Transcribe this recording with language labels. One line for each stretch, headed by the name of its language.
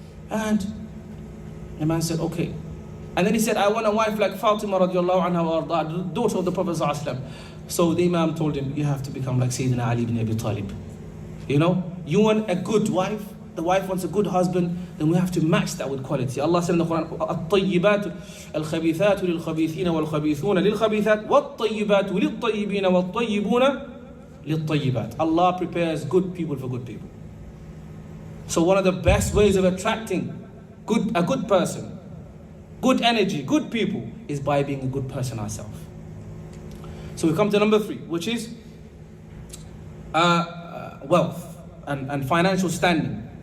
English: And the man said, okay. And then he said, I want a wife like Fatima radiallahu anha wa arda, the daughter of the Prophet sallallahu alaihi wasallam. So the Imam told him, you have to become like Sayyidina Ali ibn Abi Talib. You know, you want a good wife, the wife wants a good husband, then we have to match that with quality. Allah said in the Quran,
Arabic: الطيبات الخبيثات للخبيثين والخبيثون للخبيثات والطيبات للطيبين والطيبون للطيبات.
English: Allah prepares good people for good people. So one of the best ways of attracting a good person, good energy, good people, is by being a good person ourselves. So we come to number 3, which is wealth and financial standing.